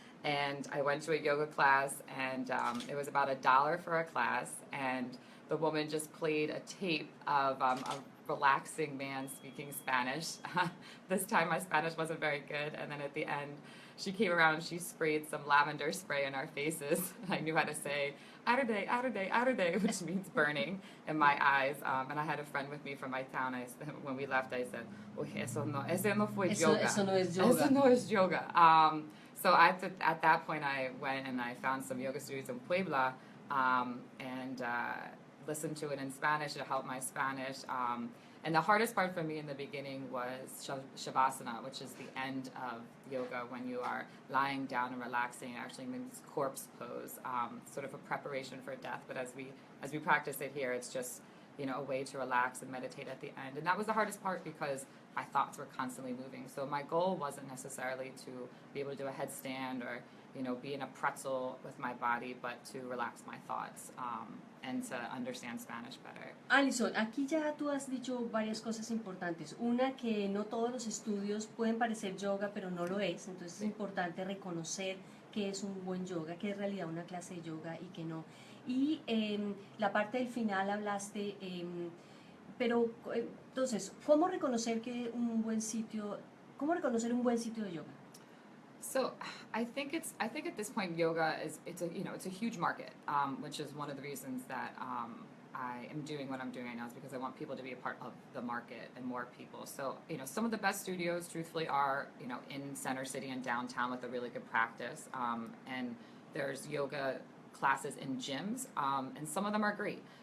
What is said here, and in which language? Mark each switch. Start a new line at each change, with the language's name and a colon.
English: And I went to a yoga class, and it was about $1 for a class, and the woman just played a tape of a relaxing man speaking Spanish. This time my Spanish wasn't very good, and then at the end she came around and she sprayed some lavender spray in our faces. I knew how to say
Spanish: arde, arde, arde,
English: which means burning in my eyes. And I had a friend with me from my town.
Spanish: When we left, I said, eso no fue yoga. Eso no es yoga. Eso no es yoga.
English: So at that point, I went and I found some yoga studios in Puebla and listened to it in Spanish to help my Spanish. And the hardest part for me in the beginning was Shavasana, which is the end of yoga when you are lying down and relaxing. It actually means corpse pose, sort of a preparation for death. But as we practice it here, it's just a way to relax and meditate at the end. And that was the hardest part because my thoughts were constantly moving. So my goal wasn't necessarily to be able to do a headstand or be in a pretzel with my body, but to relax my thoughts and to understand Spanish better.
Spanish: Alison, aquí ya tú has dicho varias cosas importantes. Una, que no todos los estudios pueden parecer yoga, pero no lo es. Entonces es importante reconocer qué es un buen yoga, qué es en realidad una clase de yoga y qué no. Y la parte del final hablaste, pero entonces, ¿cómo reconocer un buen sitio de yoga?
English: So I think at this point yoga it's a huge market, which is one of the reasons that I am doing what I'm doing right now is because I want people to be a part of the market and more people. So some of the best studios, truthfully, are in Center City and downtown with a really good practice, and there's yoga classes in gyms, and some of them are great.